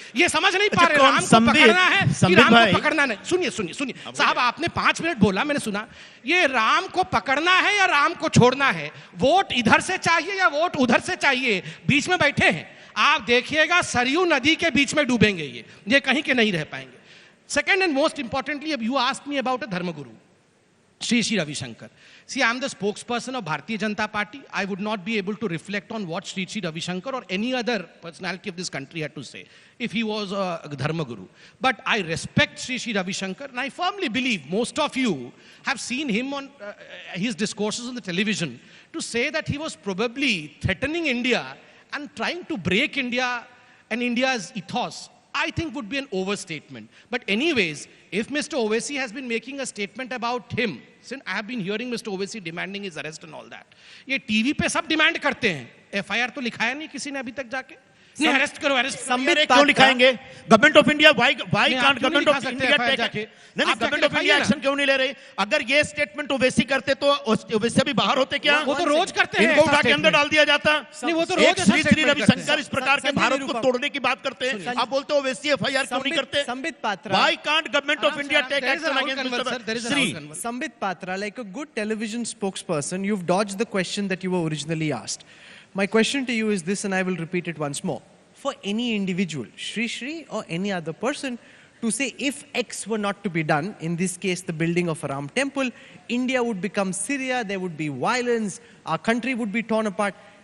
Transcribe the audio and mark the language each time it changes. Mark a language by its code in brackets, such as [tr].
[hi] ये समझ नहीं पा रहे राम को पकड़ना है कि राम को पकड़ना नहीं. सुनिए साहब, आपने 5 मिनट बोला, मैंने सुना. ये राम को पकड़ना है या राम को छोड़ना है? वोट इधर से चाहिए या वोट उधर से चाहिए? बीच में बैठे हैं आप, देखिएगा सरयू नदी के बीच में डूबेंगे, ये कहीं के नहीं रह पाएंगे. [en] Second and most importantly, you asked me about a Dharma Guru, Sri Ravi Shankar. See, I am the spokesperson of Bharatiya Janata Party. I would not be able to reflect on what Sri Ravi Shankar or any other personality of this country had to say if he was a Dharma Guru. But I respect Sri Ravi Shankar, and I firmly believe most of you have seen him on his discourses on the television to say that he was probably threatening India and trying to break India and India's ethos. I think would be an overstatement. But anyways, if Mr. Owaisi has been making a statement about him, since I have been hearing Mr. Owaisi demanding his arrest and all that, [hi] ये TV पे सब demand करते हैं, FIR तो लिखाया नहीं किसी ने अभी तक जाके. नहीं, अरेस्ट करो, अरेस्ट संबित क्यों लिखाएंगे? Government of India why can't government of India take, नहीं गवर्नमेंट ऑफ इंडिया एक्शन क्यों नहीं ले रही? अगर ये स्टेटमेंट ओवैसी करते तो ओवैसी भी बाहर होते क्या? वो तो रोज करते हैं, इनको उठा के अंदर डाल दिया जाता. नहीं, वो तो रोज श्री रविशंकर इस प्रकार के भारत को तोड़ने की बात करते हैं, आप बोलते हो ओवैसी एफआईआर क्यों नहीं करते? Sambit Patra, [en] Why can't government of India take action against Sri? Sanjay Patra, like a good television spokesperson, you've dodged the question that you were originally asked. My question to you is this, and I will repeat it once more. For any individual, Sri or any other person, to say if X were not to be done, in this case the building of a Ram temple, India would become Syria, there would be violence, our country would be torn apart.